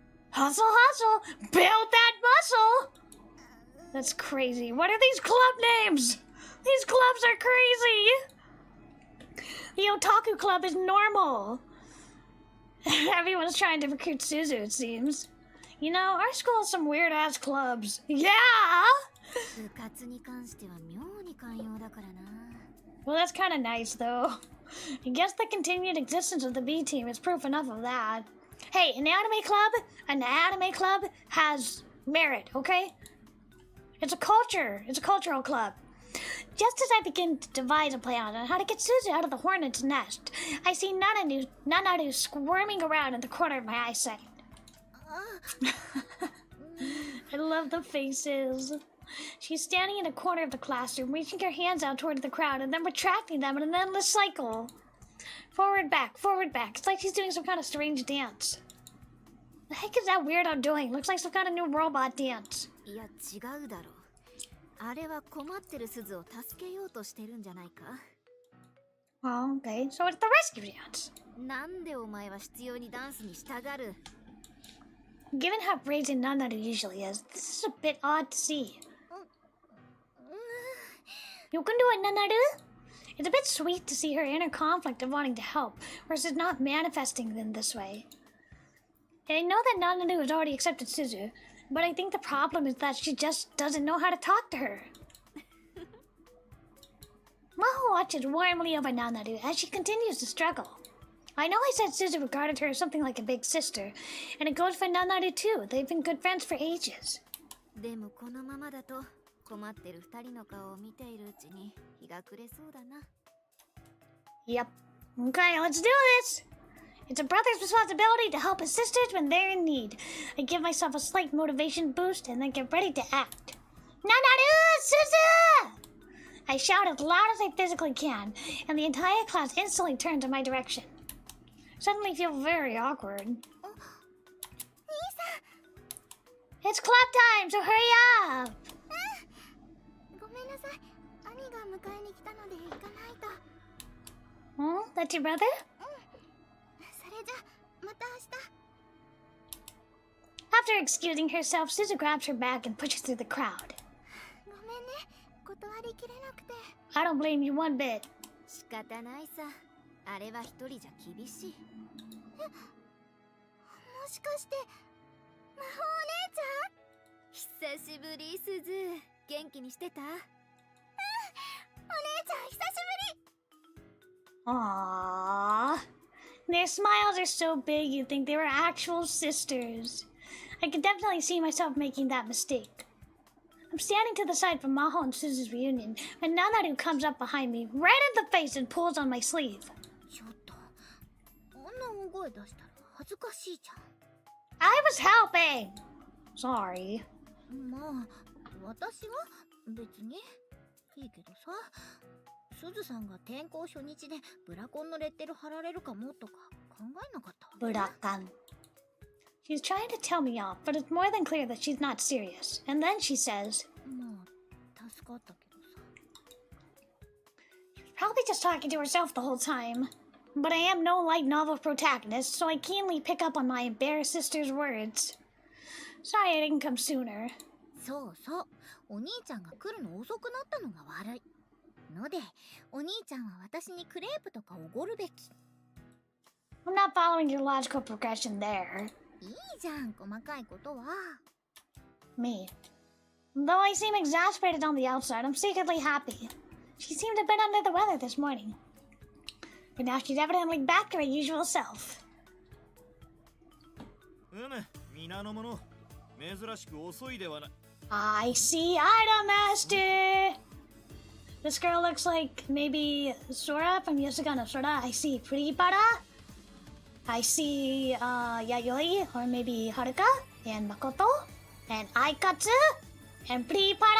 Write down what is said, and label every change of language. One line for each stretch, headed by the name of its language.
English: Hustle, hustle, build that muscle. That's crazy. What are these club names? These clubs are crazy. The Otaku Club is normal. Everyone's trying to recruit Suzu, it seems. You know, our school has some weird-ass clubs. Yeah!
Japanese: 部活に関しては妙に寛容だからな。
English: Well, that's kind of nice, though. I guess the continued existence of the B team is proof enough of that. Hey, an anime club has merit, okay? It's a culture. It's a cultural club. Just as I begin to devise a plan on how to get Suzu out of the hornet's nest, I see Nanaru squirming around in the corner of my eyesight. I love the faces. She's standing in a corner of the classroom, reaching her hands out toward the crowd and then retracting them in an endless cycle. Forward, back, forward, back. It's like she's doing some kind of strange dance. The heck is that weirdo doing? Looks like some kind of new robot dance.
Japanese: いや、違うだろう。あれは困ってるすずを助けようとしてるんじゃないか
English: Oh, okay. So it's the rescue dance.
Japanese: なんでお前は必要にダンスに従う
English: Given how brazen Nanaru usually is, this is a bit odd to see. You can do it, Nanaru? It's a bit sweet to see her inner conflict of wanting to help versus not manifesting in this way. And I know that Nanaru has already accepted Suzu, but I think the problem is that she just doesn't know how to talk to her. Maho watches warmly over Nanaru as she continues to struggle. I know I said Suzu regarded her as something like a big sister, and it goes for Nanaru too. They've been good friends for ages.
Japanese: でもこのままだと困ってる二人の顔を見ているうちに日が暮れそうだな
English: Yep. Okay, let's do this! It's a brother's responsibility to help his sisters when they're in need. I give myself a slight motivation boost and then get ready to act. Nanaru! Suzu! I shout as loud as I physically can, and the entire class instantly turns in my direction. Suddenly feel very awkward. It's clap time, so hurry up!
Japanese: ごめんなさい兄が迎えに来たので行かないと
English: Oh, that's your brother?
Japanese: それじゃまた明日
English: After excusing herself, Suzu grabs her bag and pushes through the crowd.
Japanese: ごめんね断りきれなくて
English: I don't blame you one bit.
Japanese: 仕方ないさあれは一人じゃ厳しいもしかして魔法お姉ちゃん久しぶり、すず。元気にしてた？お姉ちゃん、久しぶり。
English: Their smiles are so big you'd think they were actual sisters. I could definitely see myself making that mistake. I'm standing to the side from Maho and Suzu's reunion when Nanaru comes up behind me, right in the face and pulls on my sleeve.
Japanese: ちょっと、あんな大声出したら恥ずかしいじゃん。
English: I was helping! Sorry.
Japanese: まあ、私は別にいいけどさ、すずさんが転校初日でブラコンのレッテル貼られるかもとか考えなかったわけ？ Burakan.
English: She's trying to tell me off, but it's more than clear that she's not serious. And then she says,
Japanese: まあ、助かったけどさ。
English: she's probably just talking to herself the whole time. But I am no light novel protagonist, so I keenly pick up on my embarrassed sister's words. Sorry I didn't come sooner.
Japanese: そうそう、お兄ちゃんが来るの遅くなったのが悪いので、お兄ちゃんは私にクレープとかおごるべき。
English: I'm not following your logical progression there.
Japanese: いいじゃん、細かいことは。
English: Me. Though I seem exasperated on the outside, I'm secretly happy. She seemed a bit under the weather this morning. But now she's evidently back to her usual self.
Japanese: 皆の者、珍しく遅いではない。
English: I see Item Master! This girl looks like maybe Sora from Yosuga no Sora. I see Puripara. I see Yayoi, or maybe Haruka, and Makoto, and Aikatsu, and Puripara.